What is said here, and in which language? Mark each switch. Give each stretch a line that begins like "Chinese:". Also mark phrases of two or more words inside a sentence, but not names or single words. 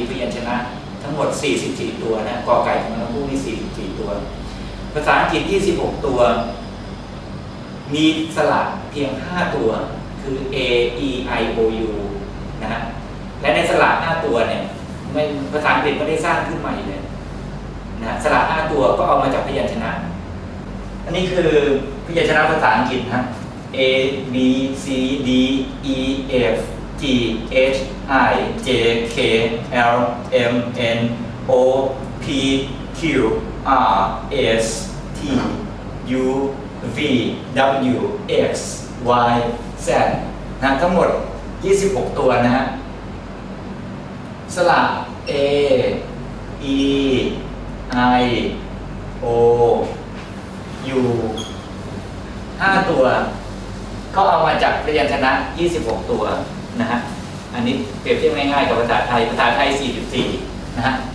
Thai: พยัญชนะทั้งหมด44 ตัวนะกอไก่ถึงพวกนี้44 ตัวภาษาอังกฤษ26 ตัวมีสระเพียง5 ตัวคือ
English: A E I O U
Thai: นะฮะและในสระ5 ตัวเนี่ยภาษาอังกฤษไม่ได้สร้างขึ้นใหม่เลยนะสระ5 ตัวก็เอามาจากพยัญชนะอันนี้คือพยัญชนะภาษาอังกฤ ษนะ
English: A B C D E F G H I J K L M N O P Q R S T U V W X Y Z
Thai: นะทั้งหมด26 ตัวนะฮะสระ
English: A E I O U
Thai: 5 ตัวก็เอามาจากพยัญชนะ26 ตัวนะฮะอันนี้เปรียบเทียบง่ายๆกับภาษาไทย44นะฮะ